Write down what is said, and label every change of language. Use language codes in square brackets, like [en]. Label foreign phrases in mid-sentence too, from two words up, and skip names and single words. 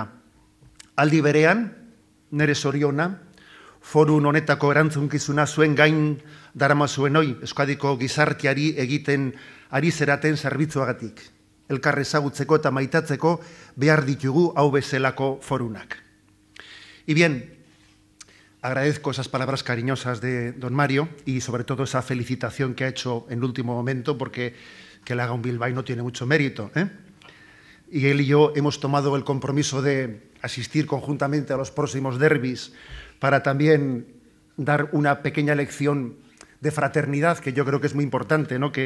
[eu] Aldi berean, nire zoriona, forun honetako erantzunkizuna zuen gain darama zuen hoi, Euskadiko gizarteari egiten ari zeraten zerbitzuagatik. Elkar ezagutzeko eta maitatzeko behar ditugu hau bezalako forunak. [es] Y bien, agradezco esas palabras cariñosas de don Mario y sobre todo esa felicitación que ha hecho en el último momento, porque que le haga un bilbaíno tiene mucho mérito, ¿eh? Y él y yo hemos tomado el compromiso de asistir conjuntamente a los próximos derbis para también dar una pequeña lección de fraternidad, que yo creo que es muy importante, ¿no?